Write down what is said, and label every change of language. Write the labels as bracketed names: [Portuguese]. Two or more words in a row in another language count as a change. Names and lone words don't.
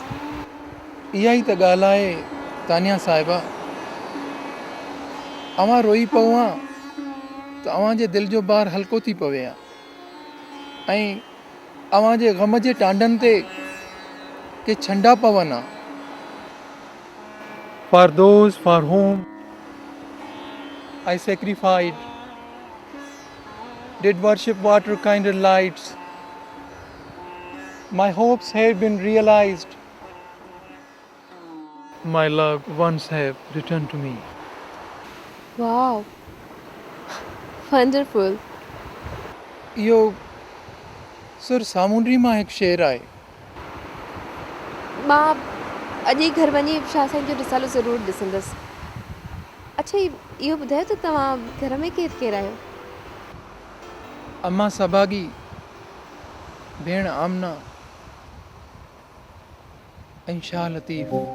[Sindhi] इहा ई त ॻाल्हि आहे तानिया साहिबा। अवां रोई पवां त अव्हांजे दिलि जो भार हल्को थी पवे हा ऐं अव्हांजे ग़म जे टांडनि ते के छंडा पवनि हा। [English] For those for whom I sacrificed, did worship water kindled lights, my hopes have been realized, my love once have returned to me. Wow, wonderful. [Sindhi] इहो सुर सामूंडी मां हिकु शेर आहे। मां अॼु ई घर वञी शाह साईं जो रिसालो ज़रूरु ॾिसंदसि। अच्छा, इहो ॿुधायो त तव्हां घर में केरु केरु आहियो? अम्मा सभागी, भेण आमना ऐं शाह लतीफ़।